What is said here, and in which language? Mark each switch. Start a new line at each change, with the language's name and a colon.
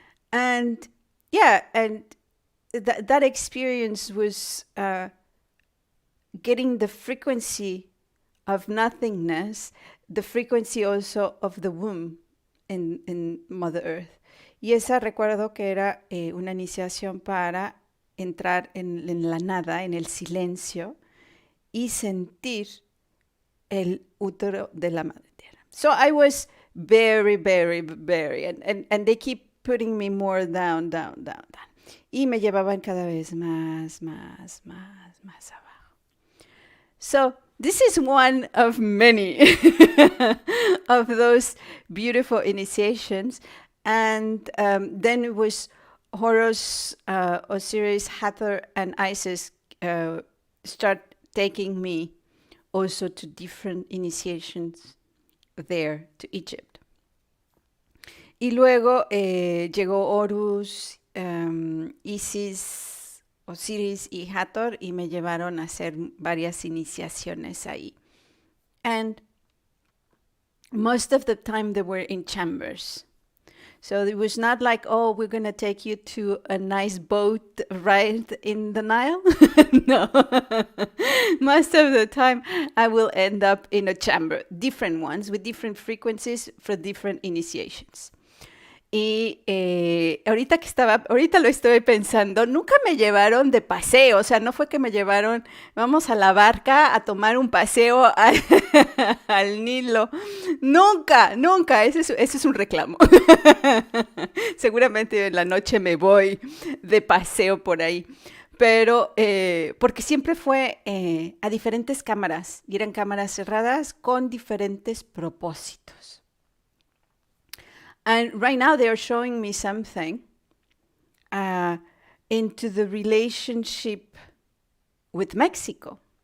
English: And yeah, and that experience was getting the frequency of nothingness, the frequency also of the womb in Mother Earth.
Spanish: Y esa recuerdo que era una iniciación para entrar en la nada, en el silencio, y sentir el útero de la Madre Tierra.
English: So I was very, very, very, and they keep putting me more down.
Spanish: Y me llevaban cada vez más abajo.
English: So this is one of many of those beautiful initiations. And then it was Horus, Osiris, Hathor, and Isis start taking me also to different initiations there to Egypt. Y luego llegó Horus, Isis, Osiris y Hathor y me llevaron a hacer varias iniciaciones ahí. And most of the time they were in chambers. So it was not like, oh, we're going to take you to a nice boat ride in the Nile. No. Most of the time, I will end up in a chamber, different ones with different frequencies for different initiations.
Spanish: Y ahorita lo estoy pensando, nunca me llevaron de paseo, o sea, no fue que me llevaron, vamos a la barca a tomar un paseo al Nilo. Nunca, nunca, ese es un reclamo. Seguramente en la noche me voy de paseo por ahí. Pero, porque siempre fue a diferentes cámaras, y eran cámaras cerradas con diferentes propósitos.
English: And right now they are showing me something uh, into the relationship with Mexico.